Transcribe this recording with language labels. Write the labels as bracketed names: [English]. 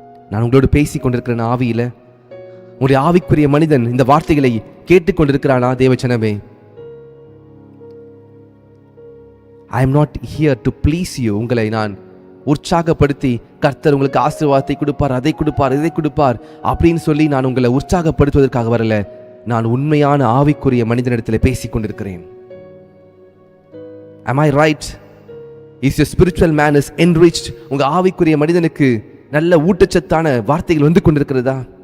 [Tamil] நான் உங்களோடு பேசிக் கொண்டிருக்கிறேன் ஆவியில. உங்களுடைய ஆவிக்குரிய மனிதன் இந்த வார்த்தைகளை கேட்டுக்கொண்டிருக்கிறானா? தேவச்சனமே, [English] I am not here to please you. [Tamil] உங்களை நான் உற்சாகப்படுத்தி கர்த்தர் உங்களுக்கு ஆசீர்வாதத்தை கொடுப்பார், அதை கொடுப்பார், இதை கொடுப்பார் அப்படின்னு சொல்லி நான் உங்களை உற்சாகப்படுத்துவதற்காக வரல. நான் உண்மையான ஆவிக்குரிய மனிதனிடத்தில் பேசிக் கொண்டிருக்கிறேன். [English] Am I right? Is your spiritual man is enriched? [Tamil] உங்க ஆவிக்குரிய மனிதனுக்கு நல்ல ஊட்டச்சத்தான வார்த்தைகள் வந்து கொண்டிருக்கிறதா?